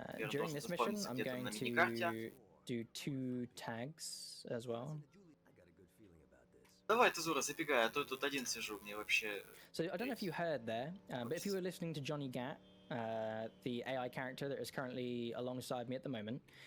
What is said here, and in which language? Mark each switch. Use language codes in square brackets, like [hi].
[en] During this mission, I'm going to do 2 tags as well. [ru] Давай, Тезура, забегай, а то тут один сижу, мне вообще... [en] So I don't know if you heard there, but if you were listening to Johnny Gat, the AI character that is currently alongside me at the moment,